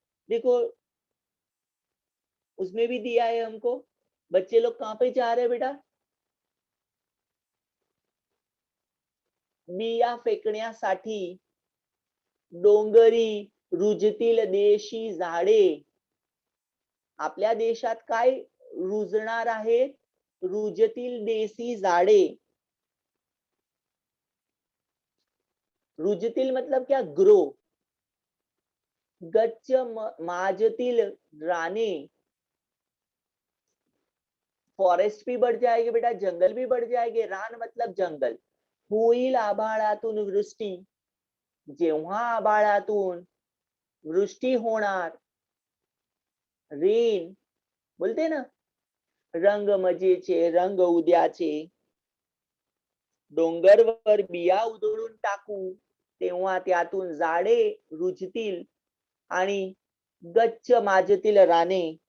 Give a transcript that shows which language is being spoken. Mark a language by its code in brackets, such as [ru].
[hi] देखो उसमें भी दिया है हमको. बच्चे लोग कहां पे जा रहे हैं बेटा? [mr] बिया फेकण्यासाठी डोंगरी रुजतील देशी झाडे. आपल्या देशात काय रुजणार आहेत? रुजतील देशी झाडे. [hi] रुजतील मतलब क्या? ग्रो. [mr] गच्च माजतील राने. [hi] फॉरेस्ट भी बढ़ जाएगी बेटा, जंगल भी बढ़ जाएंगे. रान मतलब जंगल. [mr] होईल आभाळातून वृष्टी. जेव्हा आभाळातून वृष्टी होणार, [hi] रेन बोलते ना. [mr] रंग मजेचे, रंग उद्याचे. डोंगरवर बिया उधळून टाकू, तेव्हा त्यातून झाडे रुजतील आणि गच्च माजतील राने.